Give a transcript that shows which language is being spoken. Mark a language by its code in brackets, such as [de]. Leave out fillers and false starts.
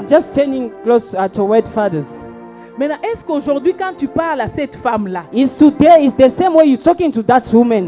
[en] I'm just turning close toward fathers. [fr] Maintenant, est-ce qu'aujourd'hui, quand tu parles à cette femme-là, [en] Is today is the same way you're talking to that woman?